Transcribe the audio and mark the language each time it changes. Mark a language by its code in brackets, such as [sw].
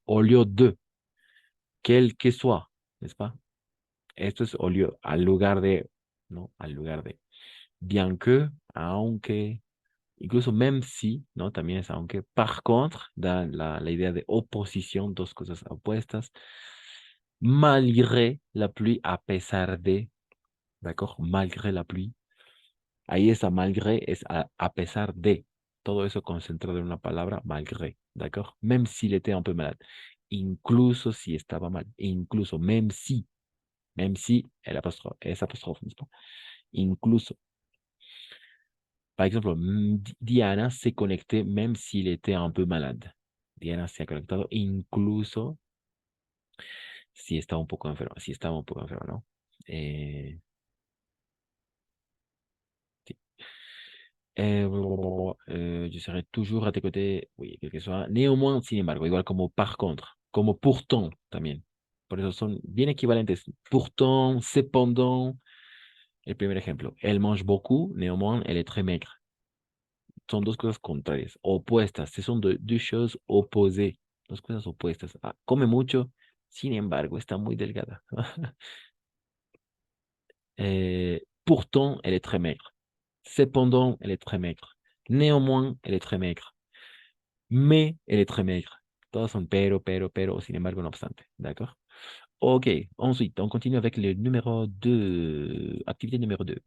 [fr] Au lieu de, quel que soit, ¿n'est-ce pas? [es] Esto es au lieu, al lugar de, ¿no? Al lugar de. Bien que, aunque, incluso même si, ¿no? También es aunque. Par contre, da la idea de oposición, dos cosas opuestas. [fr] Malgré la pluie, a pesar de, ¿d'accord? Malgré la pluie. [es] Ahí está malgré, es a pesar de. Todo eso concentrado en una palabra, malgré, ¿d'accord? [fr] Même s'il était un peu malade. [es] Incluso si estaba mal. Incluso, même si, el apóstrofe, es apóstrofe, ¿no? Incluso. [fr] Par exemple, Diana s'est connectée même s'il était un peu malade. [es] Diana se ha conectado incluso si estaba un poco enferma. Si estaba un poco enferma, ¿no? Sí. [fr] Je serai toujours à tes côtés, oui, quel que soit. [es] Néanmoins, sin embargo, igual como par contre, como pourtant también. Por eso son bien equivalentes. [fr] Pourtant, cependant. [es] El primer ejemplo, [fr] elle mange beaucoup, néanmoins, elle est très maigre. [es] Son dos cosas contrarias, opuestas. [fr] Ce sont deux choses opposées. [es] Dos cosas opuestas. Come mucho, sin embargo, está muy delgada. [fr] Pourtant, elle est très maigre. Cependant, elle est très maigre. Néanmoins, elle est très maigre. Mais elle est très maigre. [es] Todos son pero, sin embargo, no obstante. [fr] D'accord? Ok, ensuite, on continue avec le numéro 2. Activité numéro 2.